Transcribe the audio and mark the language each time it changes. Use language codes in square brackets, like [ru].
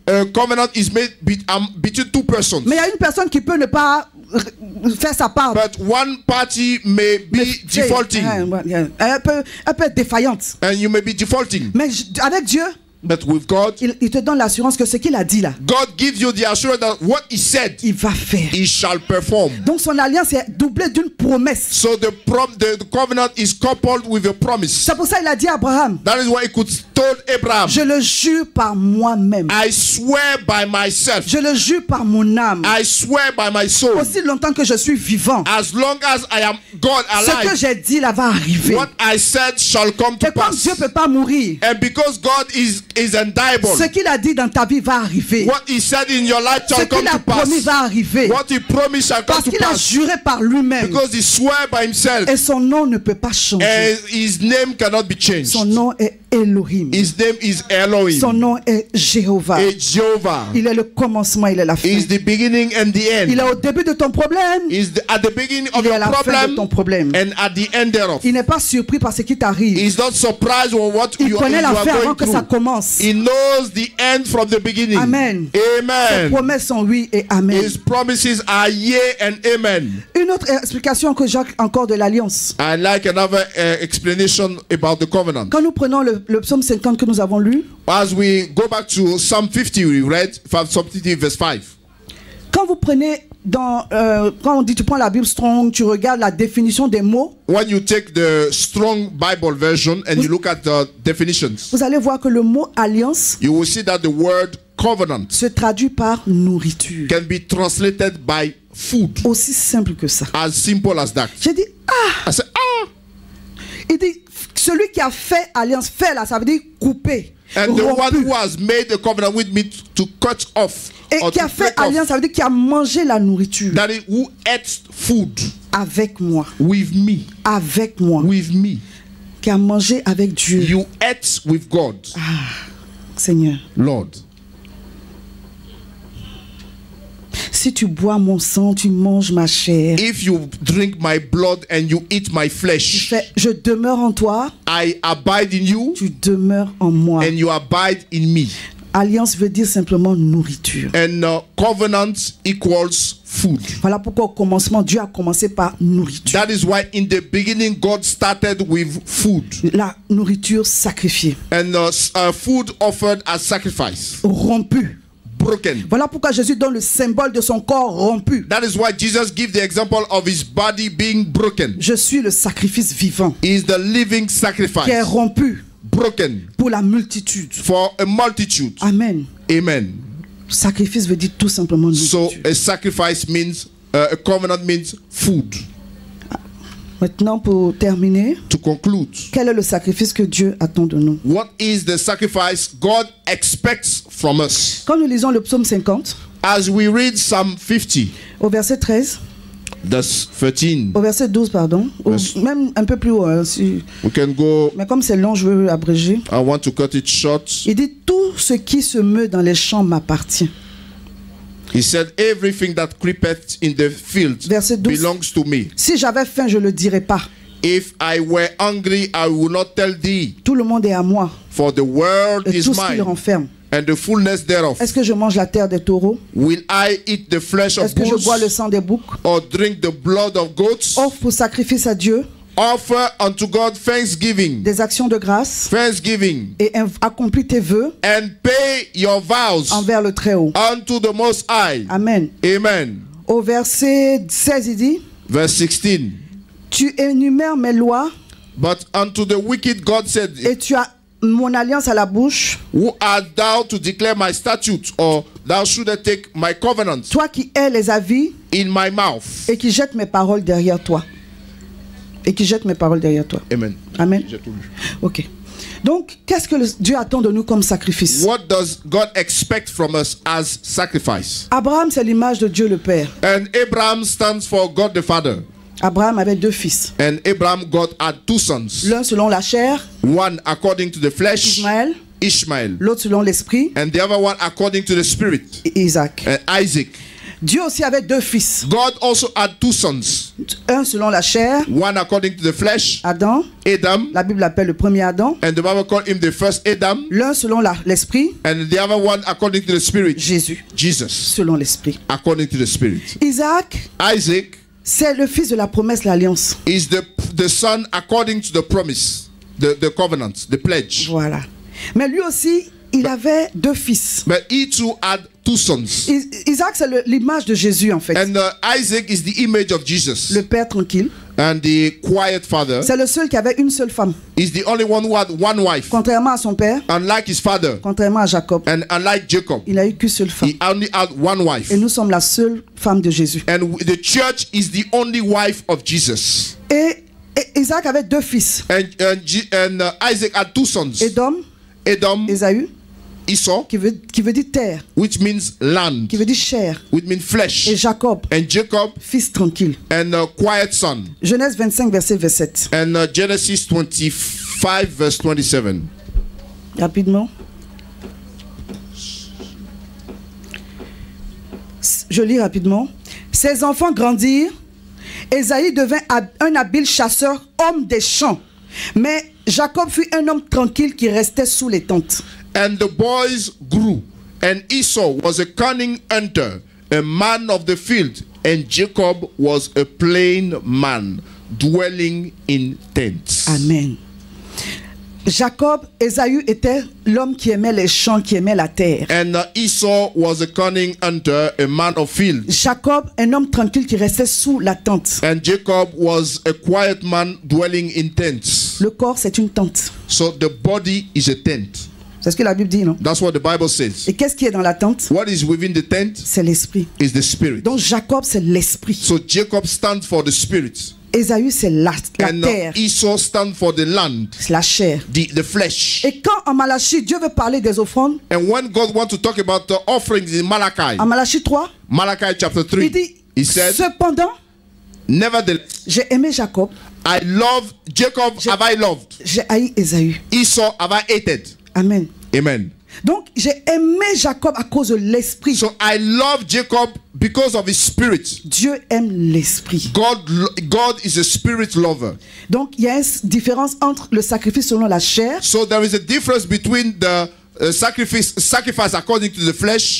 [en] A covenant is made between two persons. [fr] Mais il y a une personne qui peut ne pas faire sa part. [en] But one party may be defaulting. [fr] Elle peut être défaillante. [en] And you may be defaulting. [fr] Mais avec Dieu, [en] But with God, [fr] il te donne l'assurance que ce qu'il a dit là, [en] God gives you the assurance that what He said, [fr] il va faire. [en] He shall perform. [fr] Donc son alliance est doublée d'une promesse. [en] So the covenant is coupled with a promise. [fr] C'est pour ça qu'il a dit à Abraham, [en] That is why He could told Abraham, [fr] je le jure par moi-même. [en] I swear by myself. [fr] Je le jure par mon âme. [en] I swear by my soul. [fr] Aussi longtemps que je suis vivant, [en] As long as I am God [fr] ce que [en] alive, [fr] j'ai dit là va arriver. [en] what I said shall come to [fr] Et comme [en] pass. [fr] Dieu ne peut pas mourir, [en] And because God is undiable, [fr] ce qu'il a dit dans ta vie va arriver. [en] what He said in your life [fr] Ce [en] shall come [fr] qu'il a [en] to [fr] promis [en] pass. [fr] va arriver. [en] What He promised shall come [fr] Parce [en] to [fr] qu'il a [en] pass. [fr] juré par lui-même. [en] Because He swore by Himself, [fr] Et son nom ne peut pas changer. [en] and His name cannot be changed. [fr] Son nom est Elohim. [en] His name is Elohim. [fr] Son nom est Jéhovah. [en] It's Jehovah. [fr] Il est le commencement, il est la fin. [en] Is the beginning and the end. [fr] Il est au début de ton problème. [en] Is at the beginning of [fr] Il est à la fin de [en] problem [fr] ton problème. [en] and at the end thereof. [fr] Il n'est pas surpris par ce qui t'arrive. [en] He's not surprised on what [fr] Il [en] you [fr] connaît la [en] are [fr] fin avant [en] going [fr] que ça [en] through. [fr] commence. [en] He knows the end from the beginning. [fr] Amen. Ses [en] Amen. [fr] promesses sont oui et amen. [en] His promises are yea and amen. [fr] Une autre explication que Jacques encore de l'alliance. [en] I like another explanation about the covenant. [fr] Quand nous prenons le psaume 50 que nous avons lu, [en] As we go back to Psalm 50, we read Psalm 50 verse 5. [fr] quand vous prenez quand on dit tu prends la Bible Strong, tu regardes la définition des mots, [en] When you take the Strong Bible version and you look at the definitions, [fr] vous allez voir que le mot alliance [en] you will see that the word covenant [fr] se traduit par nourriture. [en] can be translated by food. [fr] Aussi simple que ça. [en] As simple as that. [fr] J'ai dit, [en] I said, [fr] il dit, celui qui a fait alliance, fait là, ça veut dire couper, [en] and the one [fr] rompu. [en] who has made a covenant with me to cut off [fr] Et [en] or [fr] qui [en] to [fr] a fait [en] break [fr] alliance, [en] off, [fr] ça veut dire qui a mangé la nourriture [en] that is who ate food [fr] avec moi, [en] with me, [fr] avec moi, [en] with me. [fr] qui a mangé avec Dieu. [en] You ate with God, [fr] Seigneur, [en] Lord. [fr] si tu bois mon sang, tu manges ma chair. [en] If you drink my blood and you eat my flesh, [fr] Je demeure en toi, [en] I abide in you [fr] tu demeures en moi. [en] and you abide in me. [fr] Alliance veut dire simplement nourriture. [en] And covenant equals food. [fr] Voilà pourquoi au commencement, Dieu a commencé par nourriture. [en] That is why in the beginning God started with food. [fr] La nourriture sacrifiée, [en] And food offered as sacrifice. [fr] rompue, [en] broken. [fr] Voilà pourquoi Jésus donne le symbole de son corps rompu. [en] That is why Jesus gives the example of his body being broken. [fr] Je suis le sacrifice vivant [en] He is the living [fr] qui est [en] sacrifice, [fr] rompu [en] broken [fr] pour la multitude. [en] for a multitude. [fr] Amen. [en] Amen. [fr] Sacrifice veut dire tout simplement [en] So [fr] multitude. [en] a sacrifice means, a covenant means food. [fr] Maintenant, pour terminer, [en] To conclude, [fr] quel est le sacrifice que Dieu attend de nous? [en] what is the sacrifice God expects from us? [fr] Quand nous lisons le psaume 50, [en] As we read Psalm 50, [fr] au verset 13, [en] verse 13, [fr] au verset 12, pardon, ou [en] Yes. [fr] même un peu plus haut, hein, [en] we can go. [fr] mais comme c'est long, je veux abréger. [en] I want to cut it short. [fr] Il dit, tout ce qui se meut dans les champs m'appartient. [en] He said, everything that creepeth in the field [fr] Verset 12. [en] belongs to me. [fr] Si j'avais faim, je ne le dirais pas. [en] If I were hungry, I will not tell thee, [fr] Tout le monde est à moi, [en] for the world [fr] et [en] is [fr] tout ce qui le [en] mine, [fr] renferme. [en] and the fullness thereof. [fr] Est-ce que je mange la terre des taureaux? [en] Will I eat the flesh of [fr] Est-ce que je bois le [en] bulls, [fr] sang des boucs? [en] or drink the blood of goats? [fr] Offre pour sacrifice à Dieu [en] Offer unto God thanksgiving, [fr] des actions de grâce [en] thanksgiving, [fr] et accomplis tes vœux [en] and pay your vows [fr] envers le Très-Haut. [en] unto the Most High. [fr] Amen. [en] Amen. [fr] Au verset 16, il dit, [en] Verse 16. [fr] tu énumères mes lois [en] But unto the wicked God said, [fr] et tu as mon alliance à la bouche. [en] who art thou to declare my statutes, or thou shouldest take my covenant [fr] Toi qui hais les avis [en] in my mouth? [fr] et qui jettes mes paroles derrière toi. Et qui jette mes paroles derrière toi. Amen. [en] Amen. [fr] J'ai tout lu. [en] Ok. [fr] Donc, qu'est-ce que Dieu attend de nous comme sacrifice? [en] What does God expect from us as sacrifice? [fr] Abraham, c'est l'image de Dieu le Père. [en] And Abraham stands for God the Father. [fr] Abraham avait deux fils. [en] And Abraham God had two sons. [fr] L'un selon la chair, [en] One according to the flesh, [fr] Ismaël. [en] Ishmael. [fr] L'autre selon l'esprit, [en] And the other one according to the spirit, [fr] Isaac. [en] Isaac. [fr] Dieu aussi avait deux fils. [en] God also had two sons. [fr] Un selon la chair, [en] One according to the flesh, [fr] Adam. [en] Adam. [fr] La Bible l'appelle le premier Adam. [en] And the Bible called him the first Adam. [fr] L'un selon l'esprit, [en] And the other one according to the spirit, [fr] Jésus. [en] Jesus. [fr] Selon l'esprit. [en] According to the spirit. [fr] Isaac, [en] Isaac [fr] c'est le fils de la promesse, l'alliance. [en] is the son according to the promise, the covenant, the pledge. [fr] Voilà. Mais lui aussi, il avait deux fils. [en] But he too had two sons. [fr] Isaac, c'est l'image de Jésus en fait. [en] And Isaac is the image of Jesus. [fr] Le père tranquille. [en] And the quiet father [fr] C'est le seul qui avait une seule femme. [en] is the only one who had one wife. [fr] Contrairement à son père, [en] Unlike his father [fr] contrairement à Jacob, [en] and unlike Jacob, [fr] il n'a eu qu'une seule femme. [en] he only had one wife. [fr] Et nous sommes la seule femme de Jésus. [en] And the church is the only wife of Jesus. [fr] Et Isaac avait deux fils. [en] And Isaac had two sons. [fr] Edom, [en] Edom, [fr] Ésaü, [en] Esau, [fr] qui veut dire terre, [en] which means land, [fr] qui veut dire chair. [en] which means [fr] Et [en] flesh. [fr] Jacob, [en] And Jacob, [fr] fils tranquille. [en] and a quiet son. [fr] Genèse 25, verset 27. [en] And Genesis 25 verse 27. [fr] Rapidement. Je lis rapidement. Ses enfants grandirent. Ésaü devint un habile chasseur, homme des champs. Mais Jacob fut un homme tranquille qui restait sous les tentes. [en] And the boys grew, and Esau was a cunning hunter, a man of the field, and Jacob was a plain man, dwelling in tents. Amen. [fr] Jacob, Ésaü était l'homme qui aimait les champs, qui aimait la terre. [en] And Esau was a cunning hunter, a man of field, [fr] Jacob, un homme tranquille qui restait sous la tente. [en] and Jacob was a quiet man dwelling in tents. [fr] Le corps, c'est une tente. [en] So the body is a tent. [fr] C'est ce que la Bible dit, non? [en] That's what the Bible says. [fr] Et qu'est-ce qui est dans la tente? [en] What is within the tent [fr] C'est l'esprit. [en] is the spirit. [fr] Donc Jacob, c'est l'esprit. [en] So Jacob stands for the spirit, [fr] Ésaü, c'est la [en] and [fr] terre, [en] Esau stands for the land, [fr] c'est la chair. [en] the flesh. [fr] Et quand en Malachie, Dieu veut parler des offrandes, [en] And when God wants to talk about the offerings in Malachi, [fr] en Malachie 3, [en] Malachi chapter 3, [fr] il dit, [en] he said, [fr] cependant, [en] nevertheless, [fr] j'ai aimé Jacob, [en] I love Jacob, have I loved? [fr] j'ai haï Ésaü. [en] Esau have I hated? [fr] Amen. [en] Amen. [fr] Donc j'ai aimé Jacob à cause de l'esprit. [en] So I love Jacob because of his spirit. [fr] Dieu aime l'esprit. [en] God is a spirit lover. [fr] Donc il y a une différence entre le sacrifice selon la chair [en] So there is a difference between the sacrifice according to the flesh